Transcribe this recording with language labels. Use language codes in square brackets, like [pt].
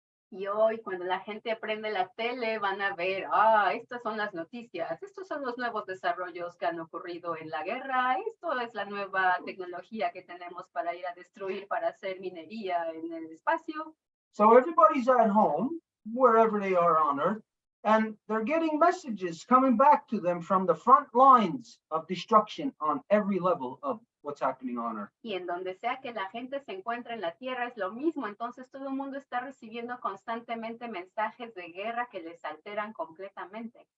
[es] Y hoy, cuando la gente prende la tele, van a ver, estas son las noticias, estos son los nuevos desarrollos que han ocurrido en la guerra, esto es la nueva tecnología que tenemos para ir a destruir, para hacer minería en el espacio. [en] So everybody's at home, wherever they are on Earth, and they're getting messages coming back to them from the front lines of destruction on every level of what's happening on Earth. [es] Y en donde sea que la gente se encuentre en la Tierra es lo mismo, entonces todo el mundo está recibiendo constantemente mensajes de guerra que les alteran completamente.